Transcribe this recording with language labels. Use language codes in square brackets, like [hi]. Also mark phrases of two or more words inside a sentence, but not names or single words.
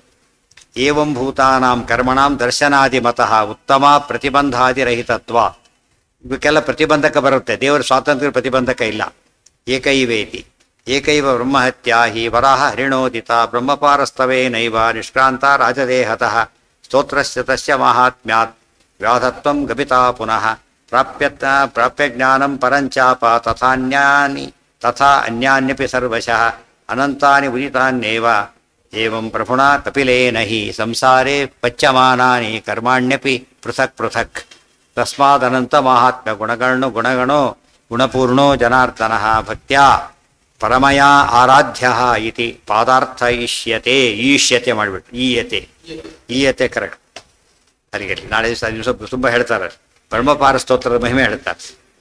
[sa] ಏವಂ ಭೂತಾನಾಂ ಕರ್ಮಣಾಂ ದರ್ಶನಾದಿ ಮತಃ ಉತ್ತಮ ಪ್ರತಿಬಂಧಾದಿರಹಿತತ್ವ. [kn] ಇವಕ್ಕೆಲ್ಲ ಪ್ರತಿಬಂಧಕ ಬರುತ್ತೆ, ದೇವರ ಸ್ವಾತಂತ್ರ್ಯ ಪ್ರತಿಬಂಧಕ ಇಲ್ಲ. [sa] ಏಕೈವೇತಿ ಏಕೈವ ಬ್ರಹ್ಮಹತ್ಯಾ ಹಿ ವರಾಹ ಹರಿಣೋದಿತ ಬ್ರಹ್ಮಪಾರಸ್ತವೇನೈವ ನಿಷ್ಕ್ರಾಂತ ರಾಜದೇಹತಃ ಸ್ತೋತ್ರಸ್ಯ ತಸ್ಯ ಮಾಹಾತ್ಮ್ಯಾತ್ ವ್ಯಾಧತ್ವಂ ಗಮಿತಾ ಪುನಃ ಪ್ರಾಪ್ಯ ಜ್ಞಾನಂ ಪರಂಚಾಪ ತಥಾ ಅನ್ಯಾನ್ಯಪಿ ಸರ್ವಶಃ ಅನಂತಾನಿ ಉದಿತಾನ್ಯೇವ ಏವಂ ಪ್ರಭುಣಾ ಕಪಿಲೇನ ಹಿ ಸಂಸಾರೇ ಪಚ್ಯಮಾನಾನಿ ಕರ್ಮಾಣ್ಯಪಿ ಪೃಥಕ್ ಪೃಥಕ್ ತಸ್ಮಾದನಂತ ಮಾಹಾತ್ಮ್ಯ ಗುಣಗಣೋ ಗುಣಪೂರ್ಣೋ ಜನಾರ್ದನಃ ಭಕ್ತ್ಯಾ ಪರಮಯ ಆರಾಧ್ಯ ಇತಿ ಪಾದಾರ್ಥ ಈಷ್ಯತೆ ಈಷ್ಯತೆ ಮಾಡಿಬಿಟ್ಟು ಈಯತೆ ಕರೆಕ್ಟ್. [kn] ಅಲ್ಲಿಗೆ ನಾಳೆ ದಿವಸ ತುಂಬ ಹೇಳ್ತಾರೆ. ಬ್ರಹ್ಮಪಾರ ಸ್ತೋತ್ರದ ಮಹಿಮೆ ಹೇಳ್ತಾರೆ.